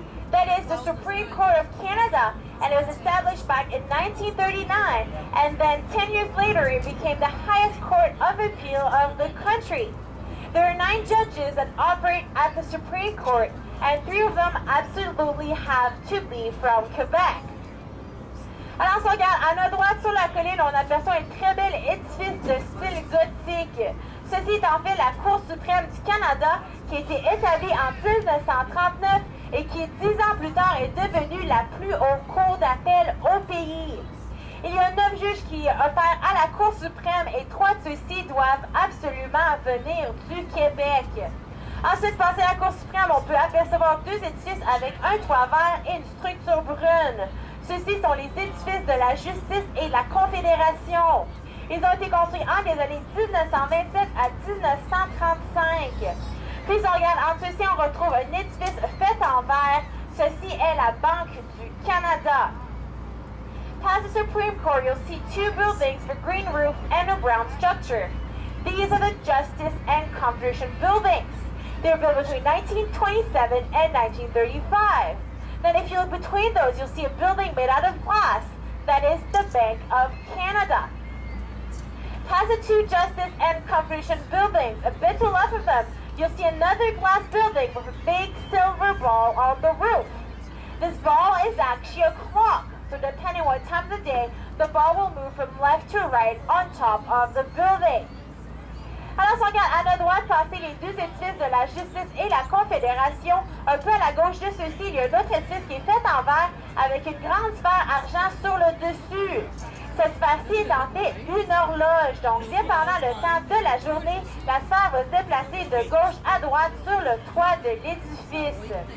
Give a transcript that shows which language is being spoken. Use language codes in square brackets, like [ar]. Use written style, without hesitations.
[en] That is the Supreme Court of Canada, and it was established back in 1939, and then 10 years later, it became the highest court of appeal of the country. There are 9 judges that operate at the Supreme Court, and 3 of them absolutely have to be from Quebec. [fr] Alors, si on regarde à notre droite sur la colline, on aperçoit un très bel édifice de style gothique. Ceci est en fait la Cour suprême du Canada qui a été établie en 1939 et qui, 10 ans plus tard, est devenue la plus haute cour d'appel au pays. Il y a 9 juges qui opèrent à la Cour suprême et 3 de ceux-ci doivent absolument venir du Québec. Ensuite, passé à la Cour suprême, on peut apercevoir 2 édifices avec un toit vert et une structure brune. Ceux-ci sont les édifices de la justice et de la Confédération. Ils ont été construits entre les années 1927 à 1935. Puis si on regarde en ceci, on retrouve un édifice fait en verre. Ceci est la Banque du Canada. [en] Past the Supreme Court, you'll see 2 buildings with green roof and a brown structure. These are the Justice and Confederation buildings. They were built between 1927 and 1935. Then if you look between those, you'll see a building made out of glass. That is the Bank of Canada. Past the 2 Justice and Confederation buildings, a bit to the left of them, you'll see another glass building with a big silver ball on the roof. This ball is actually a clock, so depending on what time of the day, the ball will move from left to right on top of the building. [fr] Alors, si on regarde à notre droite passer les 2 édifices de la Justice et la Confédération, un peu à la gauche de ceux-ci, il y a un autre édifice qui est fait en verre avec une grande sphère argent sur le dessus. Cette sphère-ci est en fait une horloge, donc dépendant le temps de la journée, la sphère va se déplacer de gauche à droite sur le toit de l'édifice.